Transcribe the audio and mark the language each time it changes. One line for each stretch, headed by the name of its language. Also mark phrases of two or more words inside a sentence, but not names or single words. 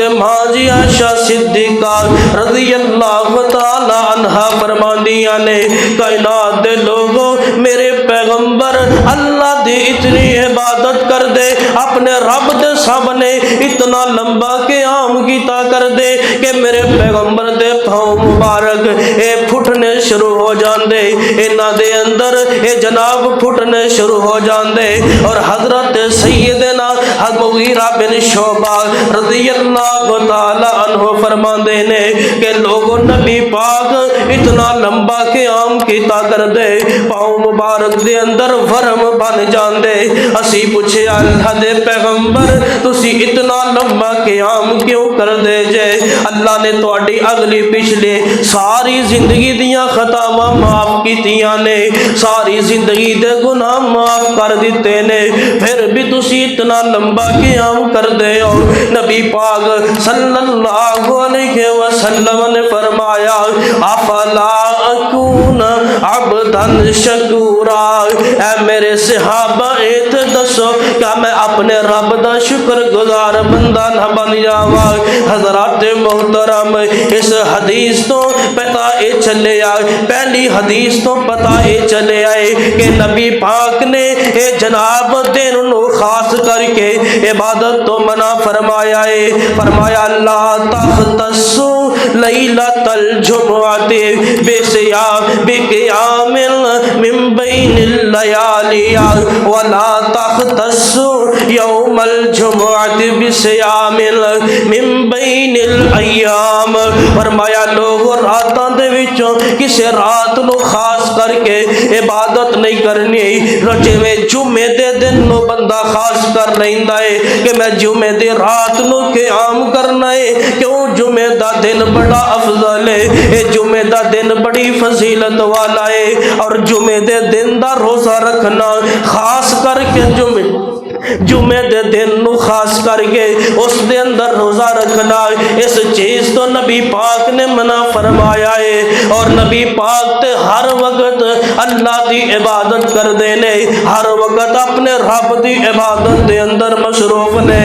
Punjabi: ماں جی عائشہ صدیقہ
Arabic: رضی اللہ تعالی عنہ
Punjabi: فرماندیاں نے کائنات دے لوگوں میرے پیغمبر اللہ دی اتنی عبادت کر دے، اپنے رب دے سامنے اتنا لمبا قیام کیتا کر دے کہ میرے پیغمبر دے پاؤں مبارک اے پھٹنے شروع ہو جاندے، انہاں دے اندر اے جناب پھٹنے شروع ہو جاندے۔ اور حضرت سیدنا مغیرہ بن شعبہ
Arabic: رضی اللہ تعالی عنہ
Punjabi: فرماندے نے کہ لوگوں نبی پاک اتنا لمبا قیام کیتا کر دے، پاؤں مبارک دے اندر ورم بن جاندے۔ اسی پوچھے اللہ دے پیغمبر تسی اتنا لمبا قیام کیوں کر دے جے؟ اللہ نے تواڈی اگلی پچھلے ساری زندگی دیاں خطاواں معاف کیتیاں نے، ساری زندگی دے گناہ معاف کر دیتے نے، پھر بھی تسی اتنا لمبا قیام کر دے ہو۔ نبی پاک
Arabic: صلی اللہ علیہ وسلم
Punjabi: نے فرمایا
Arabic: افلا اکون عبدا شکورا،
Punjabi: اے میرے صحابہ ایت دسو کیا میں اپنے رب دا شکر گزار بندہ نہ بن جاواں؟ حضرات محترم اس حدیث تو پتہ اے چلے آئے، پہلی حدیث تو پتہ اے چلے آئے کہ نبی پاک نے اے جناب دن نو خاص کر کے عبادت تو منع فرمایا ہے، فرمایا
Arabic: لا تختصو لیلۃ الجمعۃ بقیام من بین اللیالی ولا تختصو یوم الجمعۃ بصیام من بین الایام،
Punjabi: فرمایا لوگ راتاں دے وچوں کسے رات نو خاص کر کے عبادت نہیں کرنی، جویں جمعے دے دن نو بندہ خاص کر لیندا ہے کہ میں جمعے دی رات نو قیام کرنا ہے، کیوں جمعے دا دن بڑا افضل ہے، اے جمعے دا دن بڑی فضیلت والا ہے، اور جمعے دے دن دا روزہ رکھنا خاص کر کے جمعے دے دن نو خاص کر کے اس دے اندر روزہ رکھنا، اس چیز تو نبی پاک نے منع فرمایا ہے، اور نبی پاک تے ہر وقت اللہ دی عبادت کر دینے، ہر وقت اپنے رب دی عبادت دے اندر مصروف نے۔